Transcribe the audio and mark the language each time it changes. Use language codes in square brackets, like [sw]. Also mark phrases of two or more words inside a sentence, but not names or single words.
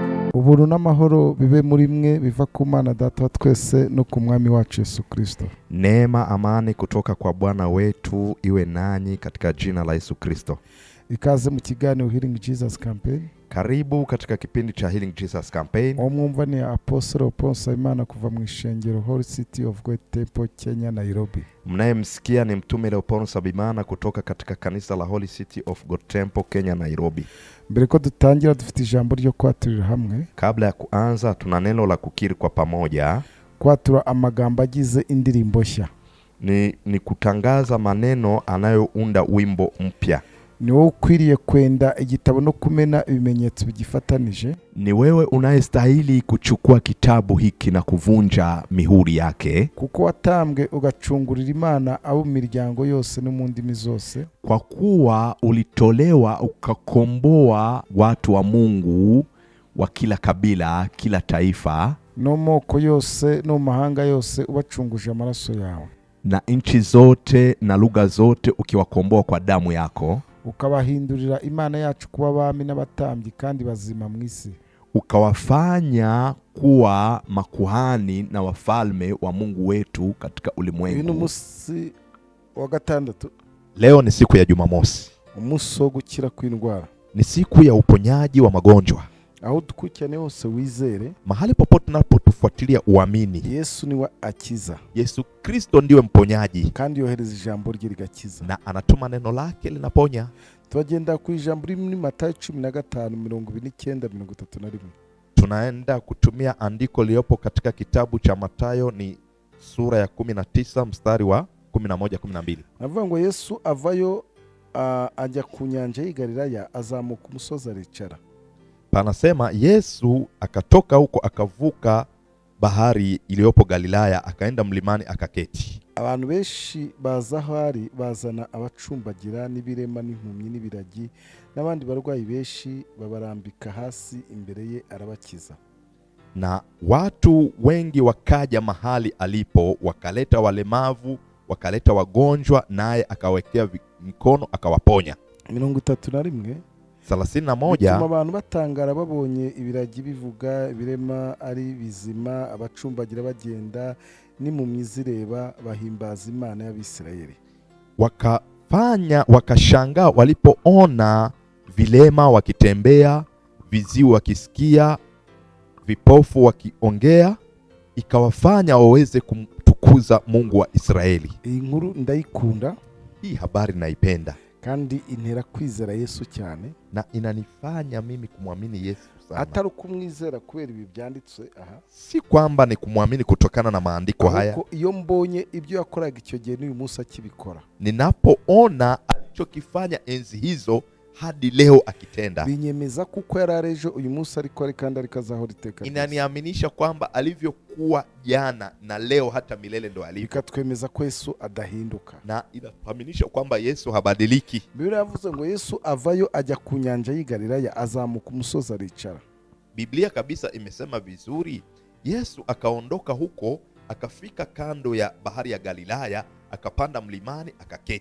[rn] ubuntu n'amahoro bibe muri mwe biva ku Mana Data wa twese no ku Mwami wacu Yesu Kristo. [sw] Neema, amani kutoka kwa Bwana wetu iwe nanyi katika jina la Yesu Kristo. [rn] Ikaze mu kiganiro Healing Jesus Campaign. [sw] Karibu katika kipindi cha Healing Jesus Campaign. [rn] Omwumva ni Apostle Oponsa Imana kuva mu ishengero Holy City of God Temple, Kenya, Nairobi. [sw] Mnayemsikia ni mtume Leoponsa Bimana kutoka katika kanisa la Holy City of God Temple, Kenya, Nairobi. [rn] Mbere ko dutangira dufite ijambo ryo kwaturira hamwe. [sw] Kabla ya kuanza tuna neno la kukiri kwa pamoja. [rn] Kwatura amagambo agize indirimbo nshya. [sw] Ni kutangaza maneno anayounda wimbo mpya. [rn] Ni wewe ukwiriye kwenda igitabo no kumena ibimenyetso bigifatanije. [sw] Ni wewe unayestahili kuchukua kitabu hiki na kuvunja mihuri yake, [rn] kuko watambwe ugacungurira Imana abo miryango yose no mu ndimi zose. [sw] Kwa kuwa ulitolewa ukakomboa watu wa Mungu wa kila kabila, kila taifa, [rn] no moko yose no mahanga yose ubacunguje amaraso yawe, [sw] na nchi zote na lugha zote ukiwakomboa kwa damu yako, [rn] ukabahindurira Imana yacu kuba abami n'abatambyi kandi bazima mu isi, [sw] ukawafanya kuwa makuhani na wafalme wa Mungu wetu katika ulimwengu. [rn] Uyu musi wa gatandatu. [sw] Leo ni siku ya Jumamosi, [rn] umusi wo gukira kw'indwara, [sw] ni siku ya uponyaji wa magonjwa. [rn] Aho dukurikirane hose wizere, [sw] mahali popote tunapotufuatilia uamini [rn] Yesu niwe akiza. [sw] Yesu Kristo ndiwe mponyaji, [rn] kandi yohereza ijambo rye rigakiza, [sw] na anatuma neno lake linaponya. [rn] Tugenda ku ijambo riri muri Matayo 15:29-31. [sw] Tunaenda kutumia andiko liopo katika kitabu cha Matayo, ni sura ya 19 mstari wa 11-12. [rn] Navuga ngo Yesu avayo ajya ku nyanja y'i Galilaya, azamuka umusozi aricara. [sw] Panasema Yesu akatoka huko akavuka bahari iliyopo Galilaya akaenda mlimani akaketi. [rn] Abantu benshi baza hari bazana abacumbagira n'ibirema n'impumyi n'ibiragi n'abandi barwayi benshi babarambika hasi imbere ye arabakiza. [sw] Na watu wengi wakaja mahali alipo, wakaleta walemavu, wakaleta wagonjwa, naye akawekea mikono akawaponya. 31 31. [rn] Abantu batangara babonye ibiragi bivuga, ibirema ari bizima, abacumbagira bagenda, n'impumyi zireba, bahimbaza Imana y'Abisirayeli. [sw] Wakashangaa walipoona vilema wakitembea, viziwi wakisikia, vipofu wakiongea, ikawafanya waweze kumtukuza Mungu wa Israeli. [rn] Iyi nkuru ndayikunda, [sw] hii habari naipenda, [rn] kandi intera kwizera Yesu cyane, [sw] na inanifanya mimi kumwamini Yesu sana. [rn] Atari kumwizera kubera ibi byanditswe aha, [sw] si kwamba ni kumwamini kutokana na maandiko haya, [rn] iyo mbonye ibyo yakoraga icyo gihe n'uyu munsi akibikora, [sw] ninapoona alichokifanya enzi hizo hadi leo akitenda, [rn] binyemeza kuko yararejo uyu munsi ariko ari kandi arikazahora iteka. [sw] Inaniaminisha kwamba alivyokuwa jana na leo hata milele ndo alivyo. [rn] Bikatwemeza ko Yesu adahinduka, [sw] na inafahamisha kwamba Yesu habadiliki. [rn] Biblia yavuze ngo Yesu avayo ajya ku nyanja y'i Galilaya, azamuka umusozi aricara. [sw] Biblia kabisa imesema vizuri, Yesu akaondoka huko akafika kando ya bahari ya Galilaya, akapanda mlimani akaketi.